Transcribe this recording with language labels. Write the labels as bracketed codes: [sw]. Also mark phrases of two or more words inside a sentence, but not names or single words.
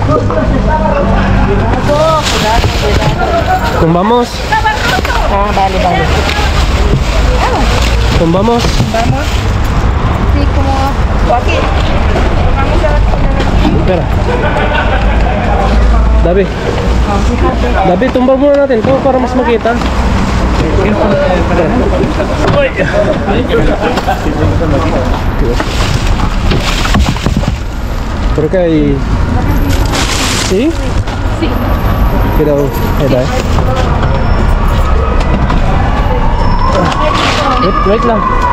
[es] ¿Tumbamos? Ah, vale. ¿Tumbamos? Vamos. Sí, como. O aquí. Vamos a ver. [tl] Espera. Dabi, tumba muna natin ito para mas makita. Pero kay... See? [es] Sí. [tl] Kita o. Ay, wait lang.